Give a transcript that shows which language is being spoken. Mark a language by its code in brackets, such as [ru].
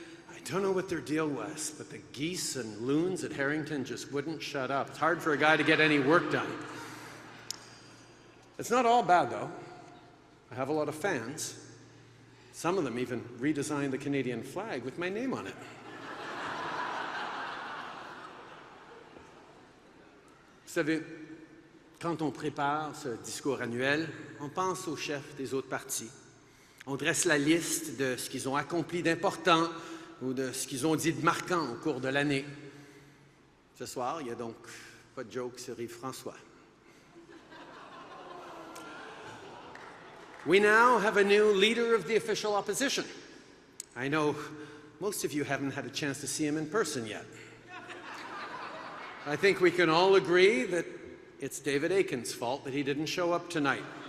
[en] I don't know what their deal was, but the geese and loons at Harrington just wouldn't shut up. It's hard for a guy to get any work done. It's not all bad, though. I have a lot of fans. Some of them even redesigned the Canadian flag with my name on it. [fr] Vous savez, quand on prépare ce discours annuel, on pense aux chefs des autres partis. On dresse la liste de ce qu'ils ont accompli d'important ou de ce qu'ils ont dit de marquant au cours de l'année. Ce soir, il n'y a donc pas de joke sur Yves-François. [en] We now have a new leader of the official opposition. I know most of you haven't had a chance to see him in person yet. I think we can all agree that it's David Aiken's fault that he didn't show up tonight.